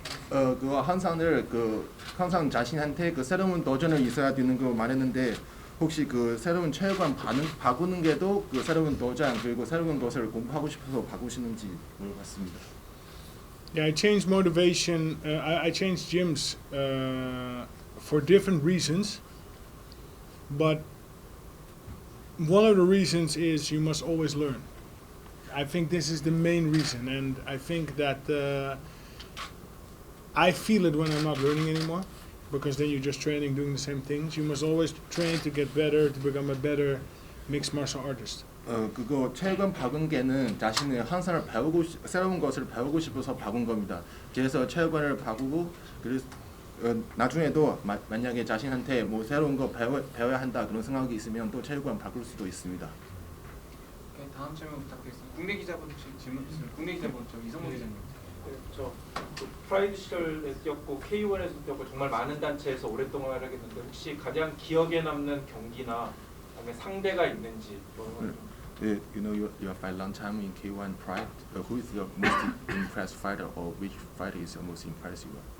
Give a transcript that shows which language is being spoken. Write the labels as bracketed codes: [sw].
[ko] 그 항상 자신한테 그 새로운 도전을 있어야 되는 거 말했는데 혹시 그 새로운 체육관 바꾸는 게도 그 새로운 도전 그리고 새로운 것을 공부하고 싶어서 바꾸시는지 물어봤습니다. [en] yeah, I changed motivation. I changed gyms for different reasons, but one of the reasons is you must always learn. I think this is the main reason, and I think that I feel it when I'm not learning anymore, because then you're just training, doing the same things. You must always train to get better, to become a better mixed martial artist. [ko] 그거 체육관 바꾼 게는 자신의 항상 새로운 것을 배우고 싶어서 바꾼 겁니다. 그래서 체육관을 바꾸고 그래서 나중에도 만약에 자신한테 뭐 새로운 거 배워야 한다 그런 생각이 있으면 또 체육관 바꿀 수도 있습니다. 다음 질문 부탁드리겠습니다. 국내 기자분 질문 있으면 국내 기자분 이성모 기자님. 저 프라이드 시절에 뛰었고 K1에서 뛰었고 정말 많은 단체에서 오랫동안 하겠는데 혹시 가장 기억에 남는 경기나 그다음에 상대가 있는지 [en] You know you fight long time in K1 Pride. Who is your most impressed fighter, or which fighter is your most impressive?